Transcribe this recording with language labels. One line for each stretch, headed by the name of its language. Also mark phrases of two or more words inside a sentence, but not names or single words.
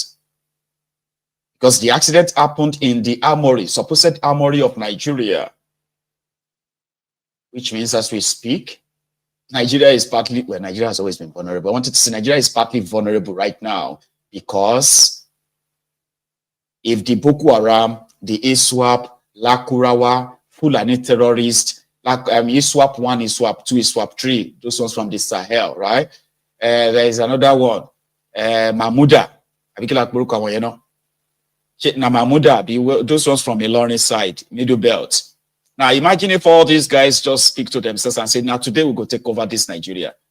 English: Because the accident happened in the armory, supposed armory of Nigeria. Which means as we speak, Nigeria is partly, well, Nigeria has always been vulnerable. I wanted to say Nigeria is partly vulnerable right now because if the Boko Haram, the ISWAP, Lakurawa, Fulani terrorists, like ISWAP 1, ISWAP 2, ISWAP 3, those ones from the Sahel, right? There is another one, Mahmuda, those ones from Ilorin side, Middle Belt. Now imagine if all these guys just speak to themselves and say, now today we'll go take over this Nigeria.